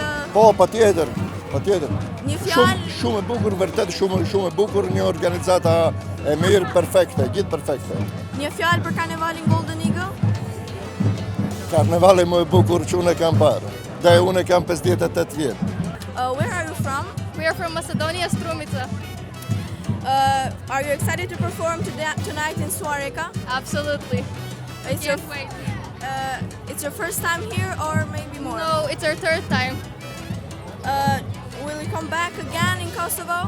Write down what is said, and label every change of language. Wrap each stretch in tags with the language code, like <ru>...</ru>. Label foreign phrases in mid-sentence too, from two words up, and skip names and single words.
<sq>Po, patjetër. Një fjalë shumë e bukur, vërtet shumë e bukur, një organizata e mirë, perfekte, gjithë perfekte. Një fjalë për karnevalin Golden Eagle? Karnevali më e bukur që unë e kam parë. Dhe unë e kam 58 vjetë.</sq> <en>Where are you from? We are from Macedonia, Strumica. Are you excited to perform tonight in Suareka? Absolutely. Can't wait. It's your first time here or maybe more? No, it's our 3rd time. Will you come back again in Kosovo?</en>